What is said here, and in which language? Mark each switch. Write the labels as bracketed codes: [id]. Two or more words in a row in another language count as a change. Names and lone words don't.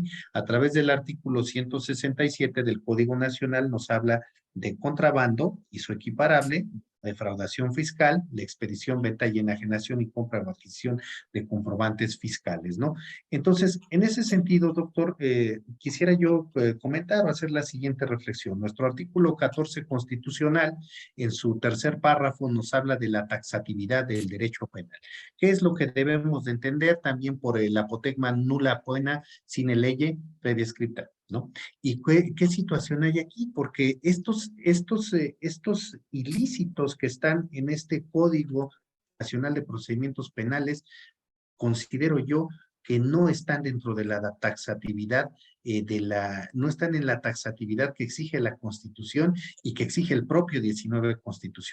[es] A través del artículo 167 del Código Nacional nos habla de contrabando y su equiparable, defraudación fiscal, la expedición, venta y enajenación y compra o adquisición de comprobantes fiscales, ¿no? Entonces, en ese sentido, doctor, quisiera yo comentar o hacer la siguiente reflexión. Nuestro artículo 14 constitucional, en su tercer párrafo, nos habla de la taxatividad del derecho penal. ¿Qué es lo que debemos de entender también por el apotegma [la] nulla poena sine lege previa scripta, [es] ¿no? ¿Y qué situación hay aquí? Porque estos ilícitos que están en este Código Nacional de Procedimientos Penales, considero yo que no están dentro de la taxatividad no están en la taxatividad que exige la Constitución y que exige el propio 19 constitucional.